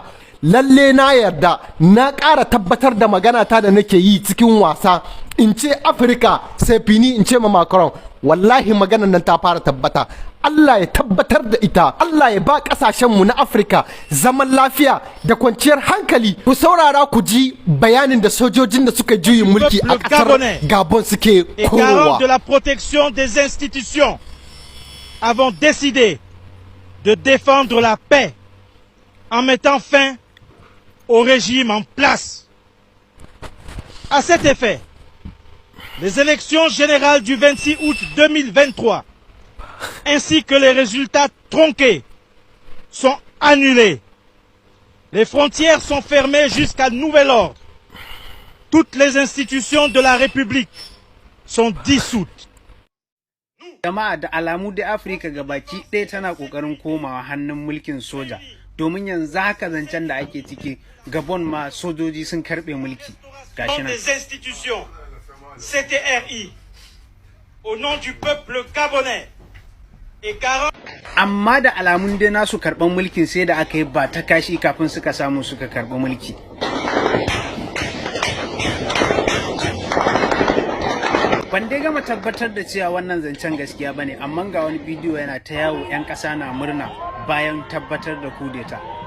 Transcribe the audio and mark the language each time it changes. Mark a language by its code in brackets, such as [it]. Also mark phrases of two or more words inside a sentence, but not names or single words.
[ha] Lalle na yarda, na ƙara tabbatar da magana ta da nake yi cikin wasa in ce Afirka [fr] sai fini [ha] in ce ma Macron, wallahi maganan nan ta fara tabbata. Allah ya tabbatar da ita, Allah ya ba ƙasashenmu na Afirka zaman lafiya da kwanciyar hankali. Ku saurara ku ji bayanin da sojojin da suka juyin mulki a ƙasar Gabon suke korowa. [fr] De la protection des institutions avons décidé de défendre la paix en mettant fin au régime en place. À cet effet, les élections générales du 26 août 2023 ainsi que les résultats tronqués sont annulés. Les frontières sont fermées jusqu'à nouvel ordre. Toutes les institutions de la République sont dissoutes. [ha] Jama'a da alamu da Afirka gabaki ɗaya tana ƙoƙarin komawa hannun mulkin soja, domin yanzu haka zancen da ake ciki Gabon ma sojoji sun karɓe mulki. Gashi nan. [fr] Des institutions CTRI au nom du peuple gabonais et 40. [ha] Amma da alamun dai nasu karɓan mulkin sai da aka yi ba ta kashi kafin suka samu suka karɓi mulki. Ban dai gama tabbatar da cewa wannan zancen gaskiya bane, amma ga wani bidiyo yana ta yawo 'yan ƙasa na murna bayan tabbatar da kudeta.